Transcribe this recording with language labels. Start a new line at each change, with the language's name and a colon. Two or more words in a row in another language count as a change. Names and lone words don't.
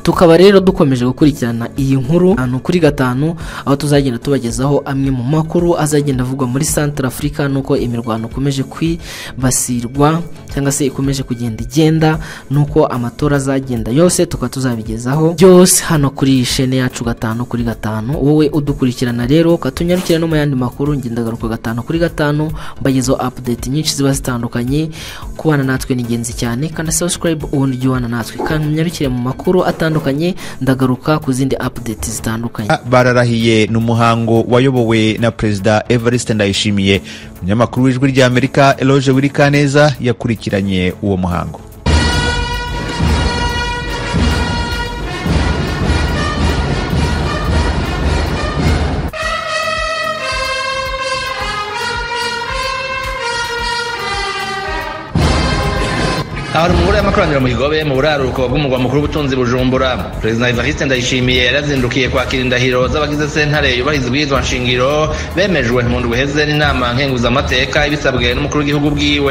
Kinyarwanda: Tukaba rero dukomeje gukurikirana iyi nkuru hano kuri gatanu, aho tuzagenda tubagezaho amwe mu makuru azagenda avugwa muri Centrafrica, nuko imirwano ikomeje kwibasirwa cyangwa se ikomeje kugenda igenda, nuko amatora azagenda yose tukaba tuzabigezaho byose hano kuri iyi shene yacu gatanu kuri gatanu. Wowe udukurikirana rero katunyarukire no mu yandi makuru, ngendagaruka gatanu kuri gatanu mbagezaho update nyinshi ziba zitandukanye. Kubana natwe ni ingenzi cyane, kandi subscribe ubundi ujye ubana natwe, kandi munyarukire mu makuru atandukanye. Ndagaruka ku zindi update zitandukanye.
Rundi: Bararahiye n'umuhango wayobowe na Perezida Evariste Ndayishimiye. Umunyamakuru w'Ijwi ry'Amerika Eloge Wirikaneza yakurikiranye uwo muhango. Ahari umugore y'amakoraniro mu Kigobe mu buraruko bw'umugwa mukuru w'ubutunzi Bujumbura, Perezida Evariste Ndayishimiye yarazindukiye kwakira indahiro z'abagize sentare yubahiriza ubwirizwa nshingiro bemejwe mu ndwi iheze n'inama nkenguzamateka ibisabwe n'umukuru w'igihugu bwiwe.